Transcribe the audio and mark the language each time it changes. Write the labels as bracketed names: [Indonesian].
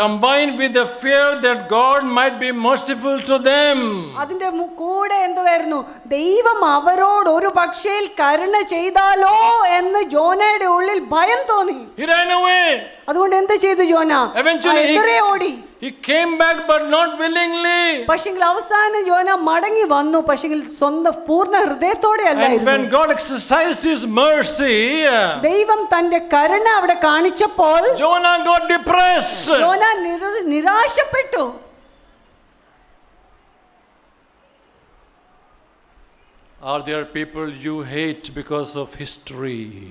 [English] Combined with the fear that God might be merciful to them. [Malayalam] അതിന്റെ കൂടെ എന്തുവായിരുന്നു? ദൈവം അവരോട് ഒരു പക്ഷേ കരുണ ചെയ്താലോ എന്ന് യോനയുടെ ഉള്ളിൽ ഭയം തോന്നി. [English] He ran away. [Malayalam] അതുകൊണ്ട് എന്ത് ചെയ്തു യോന? എതിരെ ഓടി. [English] He came back but not willingly. [Malayalam] പക്ഷെങ്കിൽ അവസാനം യോന മടങ്ങി വന്നു, പക്ഷെങ്കിൽ സ്വന്തം പൂർണ്ണ ഹൃദയത്തോടെ അല്ലായിരുന്നു. [English] And when God exercised his mercy, [Malayalam] ദൈവം തന്റെ കരുണ അവിടെ കാണിച്ചപ്പോൾ [English] Jonah got depressed. [Malayalam] യോന നിരാശപ്പെട്ടു. [English] Are there people you hate because of history?